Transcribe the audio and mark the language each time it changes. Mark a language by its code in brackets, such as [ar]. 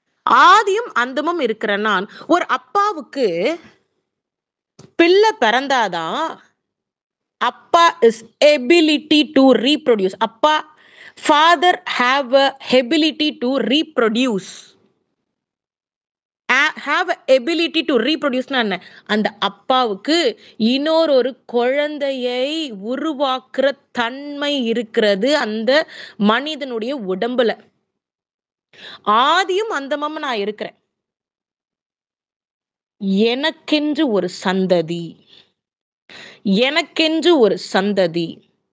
[ta] ஆதியும் அந்தமும் இருக்கிற நான், ஒரு அப்பாவுக்கு பிள்ளை பிறந்தாதான் அப்பா [en] Is ability to reproduce. அப்பா father have a ability to reproduce. have a ability to reproduce. [ta] அந்த அப்பாவுக்கு இன்னொரு குழந்தையை உருவாக்குற தன்மை இருக்கிறது அந்த மனிதனுடைய உடம்புல. ஆதியும் அந்தமும் நான் இருக்கிறேன். எனக்கென்று ஒரு சந்ததி, எனக்கென்று ஒரு சந்ததி.